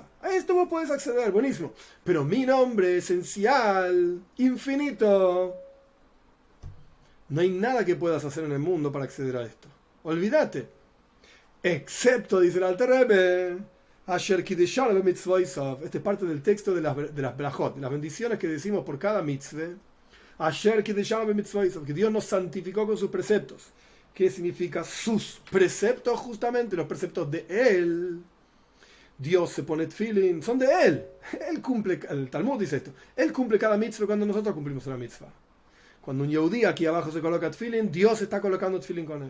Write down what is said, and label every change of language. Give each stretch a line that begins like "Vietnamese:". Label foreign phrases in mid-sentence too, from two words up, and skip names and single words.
Spanish: A esto vos podés acceder, buenísimo. Pero mi nombre esencial, infinito, no hay nada que puedas hacer en el mundo para acceder a esto. Olvídate. Excepto, dice el Alter Rebbe,
Hebrew: אשר קדשנו במצותיו.
Spanish: Este es parte del texto de las brajot, de las bendiciones que decimos por cada mitzvah.
Hebrew: אשר קדשנו במצותיו,
Spanish: que Dios nos santificó con sus preceptos. ¿Qué significa sus preceptos? Justamente los preceptos de Él. Dios se pone tefilin, son de Él. Él cumple, el Talmud dice esto, Él cumple cada mitzvah cuando nosotros cumplimos una mitzvah. Cuando un yehudí aquí abajo se coloca tefilin, Dios está colocando tefilin con él.